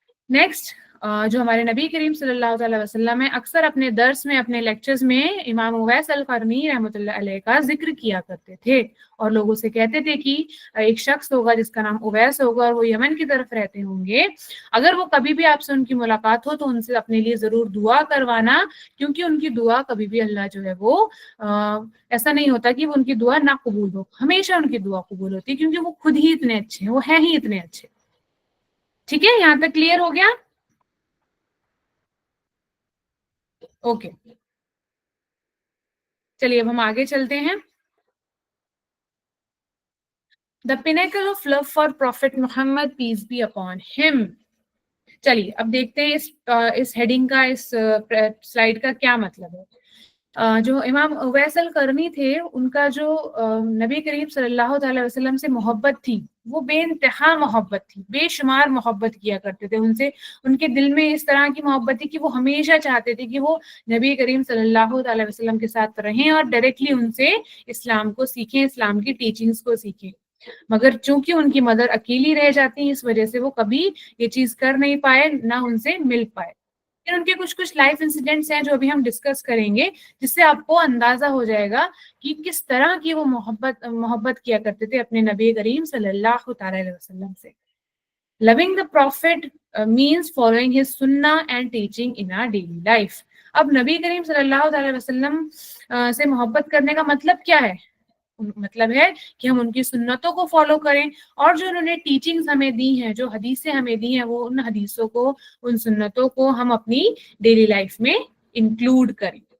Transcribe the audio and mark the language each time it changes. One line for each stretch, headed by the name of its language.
Urdu: Next جو ہمارے نبی کریم صلی اللہ علیہ وسلم ہے، اکثر اپنے درس میں، اپنے لیکچرز میں امام اویس القرنی رحمۃ اللہ علیہ کا ذکر کیا کرتے تھے، اور لوگوں سے کہتے تھے کہ ایک شخص ہوگا جس کا نام اویس ہوگا اور وہ یمن کی طرف رہتے ہوں گے، اگر وہ کبھی بھی آپ سے ان کی ملاقات ہو تو ان سے اپنے لیے ضرور دعا کروانا، کیونکہ ان کی دعا کبھی بھی اللہ جو ہے وہ ایسا نہیں ہوتا کہ وہ ان کی دعا نہ قبول ہو، ہمیشہ ان کی دعا قبول ہوتی ہے، کیونکہ وہ خود ہی اتنے اچھے ہیں، وہ ہیں ہی اتنے اچھے. ٹھیک ہے، یہاں تک کلیئر ہو گیا؟ اوکے، چلیے اب ہم آگے چلتے ہیں.
English: The pinnacle of love for Prophet Muhammad, peace be upon him.
Urdu: چلیے اب دیکھتے ہیں اس ہیڈنگ کا، اس سلائیڈ کا کیا مطلب ہے. جو امام اویس القرنی تھے، ان کا جو نبی کریم صلی اللہ تعالی وسلم سے محبت تھی، وہ بے انتہا محبت تھی، بے شمار محبت کیا کرتے تھے ان سے. ان کے دل میں اس طرح کی محبت تھی کہ وہ ہمیشہ چاہتے تھے کہ وہ نبی کریم صلی اللہ تعالی وسلم کے ساتھ رہیں اور ڈائریکٹلی ان سے اسلام کو سیکھیں، اسلام کی ٹیچنگز کو سیکھیں. مگر چونکہ ان کی مدر اکیلی رہ جاتی ہیں، اس وجہ سے وہ کبھی یہ چیز کر نہیں پائے، نہ ان سے مل پائے. پھر ان کے کچھ لائف انسیڈنٹس ہیں جو ابھی ہم ڈسکس کریں گے، جس سے آپ کو اندازہ ہو جائے گا کہ کس طرح کی وہ محبت کیا کرتے تھے اپنے نبی کریم صلی اللہ تعالی علیہ وسلم سے.
English: Loving the Prophet means following his sunnah and teaching in our daily life.
Urdu: اب نبی کریم صلی اللہ علیہ وسلم سے محبت کرنے کا مطلب کیا ہے؟ مطلب ہے کہ ہم ان کی سنتوں کو فالو کریں، اور جو انہوں نے ٹیچنگز ہمیں دی ہیں، جو حدیثیں ہمیں دی ہیں، وہ ان حدیثوں کو، ان سنتوں کو ہم اپنی ڈیلی لائف میں انکلوڈ کریں.